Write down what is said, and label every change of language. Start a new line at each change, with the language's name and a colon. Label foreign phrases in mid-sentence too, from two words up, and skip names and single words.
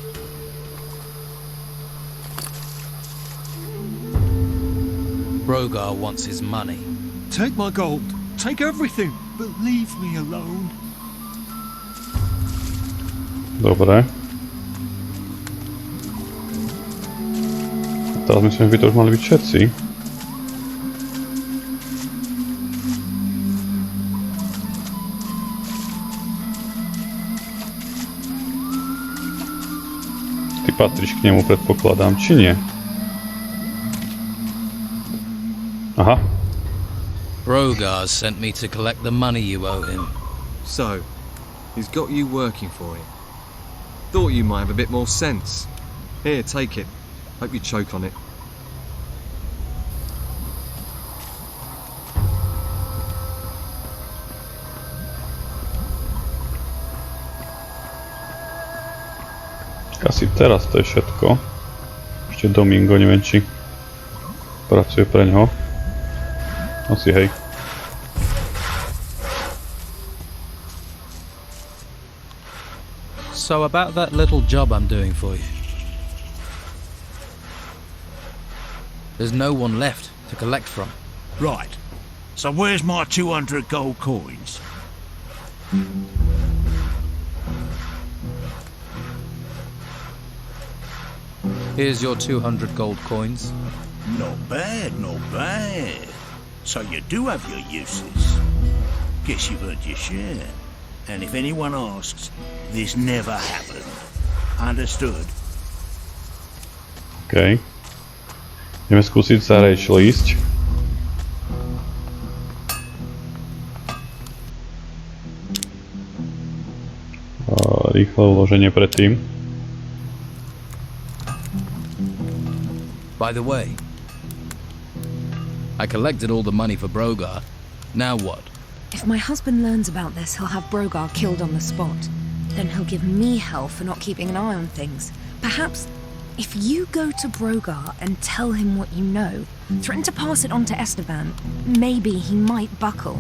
English: Brogar wants his money. Take my gold. Take everything, but leave me alone.
Slovak: Dobre. Teraz myslím, že by to už mali byť všetci. Patríš k nemu, predpokladám, či nie? Aha.
English: Brogar sent me to collect the money you owe him. So, he's got you working for him. Thought you might have a bit more sense. Here, take it. Hope you choke on it.
Slovak: Asi teraz to je všetko. Ešte Domingo, neviem či pracuje pre ňoho. Asi hej.
English: So about that little job I'm doing for you. There's no one left to collect from. Right. So where's my 200 gold coins? Here's your 200 gold coins. Not bad, not bad. So you do have your uses. Guess you've earned your share. And if anyone asks, this never happened. Understood? OK.
Slovak: Ideme skúsiť sa rejšlo ísť. Rýchle uloženie predtým.
English: By the way, I collected all the money for Brogar. Now what? If my husband learns about this, he'll have Brogar killed on the spot. Then he'll give me hell for not keeping an eye on things. Perhaps, if you go to Brogar and tell him what you know, threaten to pass it on to Esteban, maybe he might buckle.